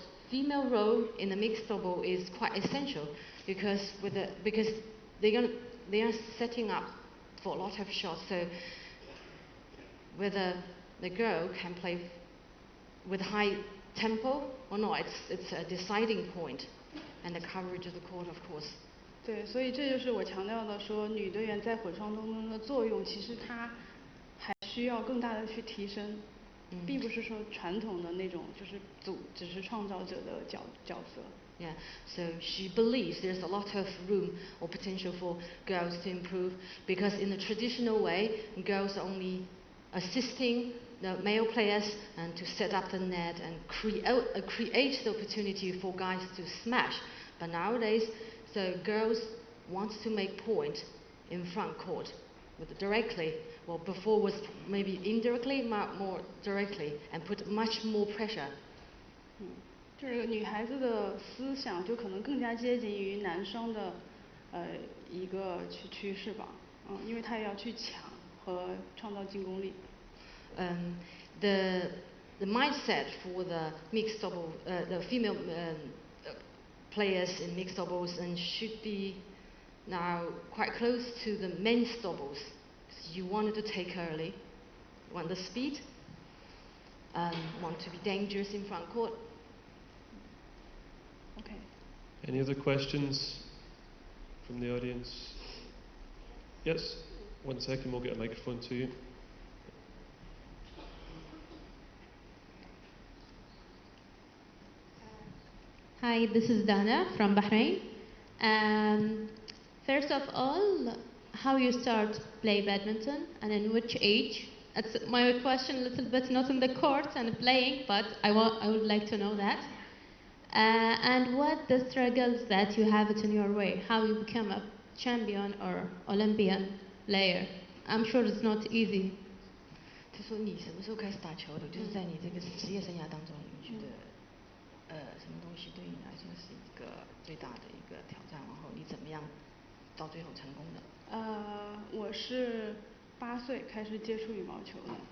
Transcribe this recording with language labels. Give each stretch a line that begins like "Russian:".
English: Female role in the mixed double is quite essential because they are setting up for a lot of shots. So whether the girl can play with high tempo or not, it's a deciding point, and the coverage of the court, of course.
Chinese: 对，所以这就是我强调的说，女队员在混双当中的作用，其实她还需要更大的去提升，并不是说传统的那种就是只是创造者的角色。
English: Yeah, so she believes there's a lot of room or potential for girls to improve because in the traditional way, girls are only assisting the male players and to set up the net and create the opportunity for guys to smash. But nowadays, so girls want to make point in front court directly. Well, before was maybe indirectly, more directly, and put much more pressure.
Chinese: 就是女孩子的思想就可能更加接近于男生的一个趋势吧，因为他也要去抢和创造进攻力。
English: The mindset for the mixed double, the female players in mixed doubles and should be now quite close to the men's doubles. You wanted to take early, want the speed, want to be dangerous in front court. Okay. Any other questions from the audience? Yes, 1 second, we'll get a microphone to you. Hi, this is Dana from Bahrain. First of all, how you start play badminton and in which age? That's my question a little bit, not in the court and playing, but I would like to know that. And what the struggles that you have it in your way, how you become a champion or Olympian player. I'm sure it's not easy.
Chinese: 他说你什么时候开始打球的？就是在你这个职业生涯当中，你觉得什么东西对你来说是一个最大的一个挑战？然后你怎么样到最后成功的？我是8岁开始接触羽毛球的。